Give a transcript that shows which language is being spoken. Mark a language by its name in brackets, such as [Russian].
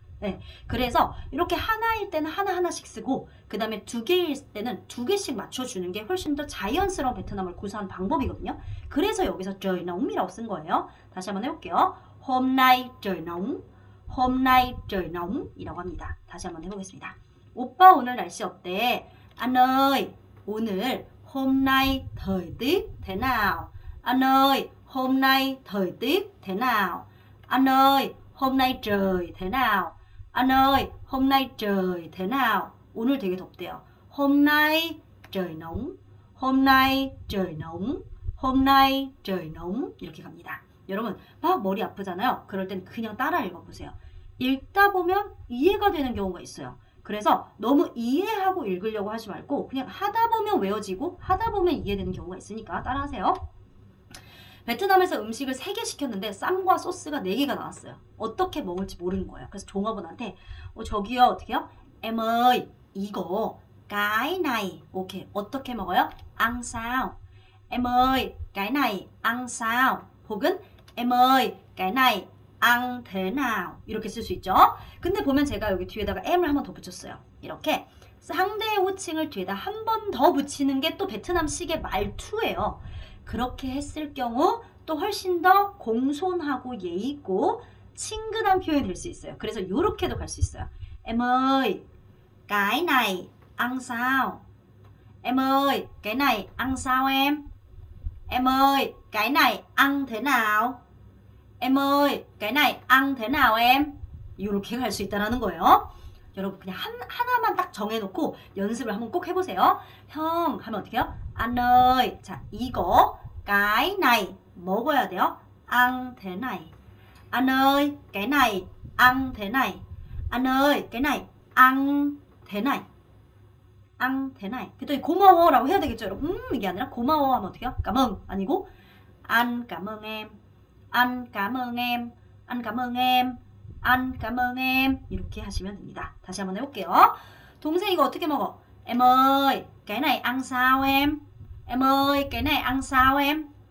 [Korean] 네, 그래서 이렇게 하나일 때는 하나하나씩 쓰고 그 다음에 2개일 때는 2개씩 맞춰주는 게 훨씬 더 자연스러운 베트남어를 구사하는 방법이거든요. 그래서 여기서 trời nóng 이라고 쓴 거예요. 다시 한번 해볼게요. [Vietnamese] Hôm nay trời nóng. Hôm nay trời nóng [Korean] 이라고 합니다. 다시 한번 해보겠습니다. 오빠 오늘 날씨 어때? [Vietnamese] Anh ơi, 오늘 hôm nay thời tiết thế nào? Anh ơi, hôm nay thời tiết thế nào? Anh ơi, hôm nay trời thế nào? Anh ơi, hôm nay trời thế nào? [Korean] 오늘 되게 덥대요. [Vietnamese] Hôm nay trời nóng. Hôm nay trời nóng. Hôm nay trời nóng [Korean] 이렇게 갑니다. 여러분 막 머리 아프잖아요. 그럴 땐 그냥 따라 읽어보세요. 읽다 보면 이해가 되는 경우가 있어요. 그래서 너무 이해하고 읽으려고 하지 말고 그냥 하다 보면 외워지고 하다 보면 이해되는 경우가 있으니까 따라하세요. 베트남에서 음식을 3개 시켰는데 쌈과 소스가 4개가 나왔어요. 어떻게 먹을지 모르는 거예요. 그래서 종업원한테 저기요 어떻게 해요? [Vietnamese] Em ơi 이거 cái này [Korean] 오케이 어떻게 먹어요? [Vietnamese] Ăn sao? Em ơi cái này ăn sao? 혹은 Em ơi cái này ăn thế nào? [Korean] 이렇게 쓸 수 있죠. 근데 보면 제가 여기 뒤에다가 M을 한 번 더 붙였어요. 이렇게 상대의 호칭을 뒤에다 한 번 더 붙이는 게 또 베트남식의 말투예요. 그렇게 했을 경우 또 훨씬 더 공손하고 예의 있고 친근한 표현이 될 수 있어요. 그래서 이렇게도 갈 수 있어요. [Vietnamese] Em ơi, cái này ăn sao? Em ơi, cái này ăn sao em? Em ơi, cái này ăn thế nào? Em ơi, cái này ăn thế nào em? [Korean] 이렇게 갈 수 있다는 거예요. 여러분 그냥 하나만 딱 정해놓고 연습을 한번 꼭 해보세요. 형 하면 어떻게 해요? [Vietnamese] Anh ơi, 자 이거 cái này [Korean] 먹어야 돼요. [Vietnamese] ăn thế này. Anh ơi, cái này ăn thế này. Anh ơi, cái này ăn thế này. ăn thế này. [Korean] 그랬더니 고마워라고 해야 되겠죠, 여러분. 이게 아니라 고마워 하면 어떻게 해요? [Vietnamese] cảm ơn [Korean] 아니고 [Vietnamese] anh cảm ơn em. anh cảm ơn em. anh cảm ơn em. anh cảm ơn em. [Korean] 이렇게 하시면 됩니다. 다시 한번 해볼게요. 동생 이거 어떻게 먹어? [Vietnamese] Em ơi, cái này ăn sao em? Em ơi, cái này ăn sao em?